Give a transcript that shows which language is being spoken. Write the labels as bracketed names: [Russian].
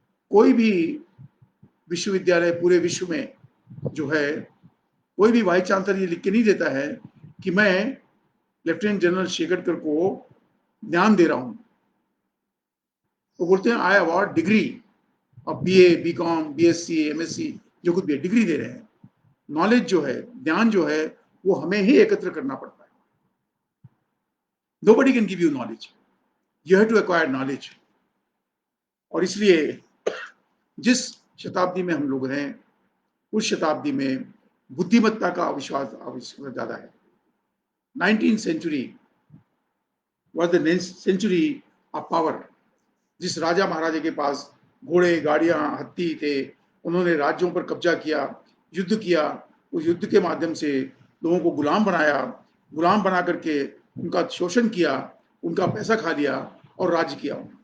[Hindi] कोई भी विश्वविद्यालय पूरे विश्व में जो है, कोई भी वाइस चांसलर ये लिख के नहीं देता है कि मैं लेफ्टिनेंट जनरल शेखरकर को ज्ञान दे रहा हूं। वो बोलते हैं [English] I award degree of BA, BCom, BSc, MSc, [Hindi] जो कुछ भी डिग्री दे रहे हैं। नॉलेज जो है, ज्ञान जो है, वो हमें ही एकत्र करना पड़ता है। [English] Nobody can give you knowledge. You have to acquire knowledge. [Hindi] और इसलिए जिस शताब्दी में हम लोग हैं, उस शताब्दी में बुद्धिमत्ता का विश्वास ज्यादा है। [English] 19th century was the century of power. [Hindi] जिस राजा महाराजा के पास घोड़े, गाड़ियां, हत्ती थे, उन्होंने राज्यों पर कब्जा किया, युद्ध किया, उस युद्ध के माध्यम से लोगों को गुलाम बनाया, गुलाम बना करके उनका शोषण किया, उनका पैसा खा लिया और राज्य किया।